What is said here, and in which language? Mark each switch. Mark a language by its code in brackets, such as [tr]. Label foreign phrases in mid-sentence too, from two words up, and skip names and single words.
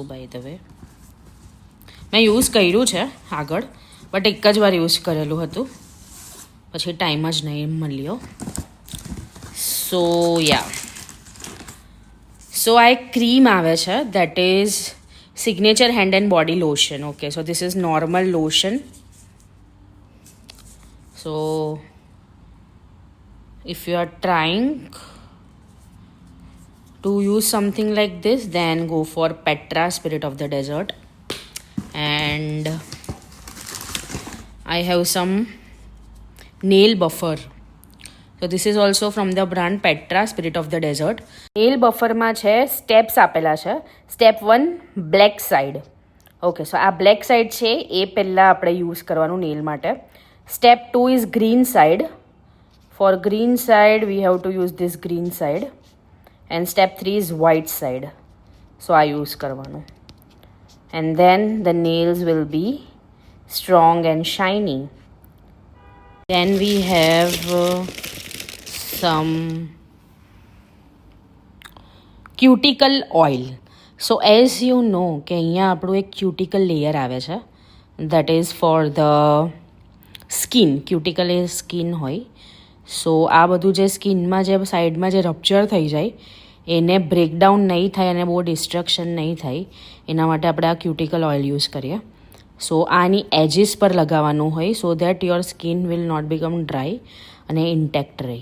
[en] by the way, [gu] મેં યુઝ કર્યું છે આગળ, બટ એક જ વાર યુઝ કરેલું હતું, પછી ટાઈમ જ નહીં મળ્યો. [en] so ya, so [gu] આ એક ક્રીમ આવે છે, [en] that is signature hand and body lotion. okay, so this is normal lotion. સો if you are trying to use something like this, then go for Petra Spirit of the Desert. And I have some nail buffer. So this is also from the brand Petra Spirit of the Desert. Nail buffer [gu] માં છે સ્ટેપ્સ આપેલા છે. [en] step 1 black side. [gu] ઓકે, સો આ [en] black side [gu] છે એ પહેલાં આપણે યુઝ કરવાનું નેલ માટે. [en] step 2 is green side. For green side, we have to use this green side. And step 3 is white side. So I use karvanu. And then the nails will be strong and shiny. Then we have some cuticle oil. So as you know [gu] કે અહીંયા આપણું એક [en] cuticle layer [gu] આવે છે, [en] that is for the skin. [gu] ક્યુટિકલ એ સ્કિન હોય. સો આ બધું જે સ્કિનમાં જે સાઈડમાં જે રપ્ચર થઈ જાય એને બ્રેકડાઉન નહીં થાય અને બહુ ડિસ્ટ્રક્શન નહીં થાય એના માટે આપણે આ [en] cuticle oil use [gu] કરીએ. [en] સો [gu] આની એજીસ પર લગાવવાનું હોય [en] so that your skin will not become dry [gu] અને ઇન્ટેક્ટ રહે.